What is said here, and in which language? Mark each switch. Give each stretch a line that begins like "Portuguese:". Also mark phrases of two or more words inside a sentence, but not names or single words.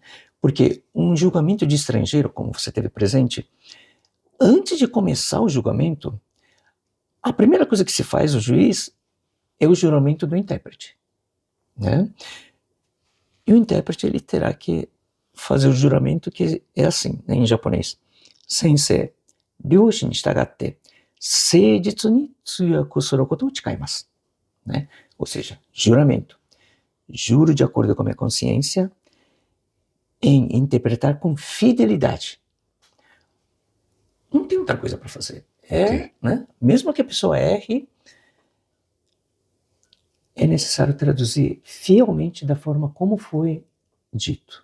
Portuguese: Porque um julgamento de estrangeiro, como você teve presente, antes de começar o julgamento, a primeira coisa que se faz, o juiz, é o juramento do intérprete. Né? E o intérprete, ele terá que fazer o juramento que é assim, né, em japonês.
Japanese: Sensei, 良心に従って、誠実に通訳することを誓います.
Portuguese: Né? Ou seja, juramento. Juro de acordo com a minha consciência em interpretar com fidelidade. Não tem outra coisa para fazer. Ok. Né? Mesmo que a pessoa erre, é necessário traduzir fielmente da forma como foi dito.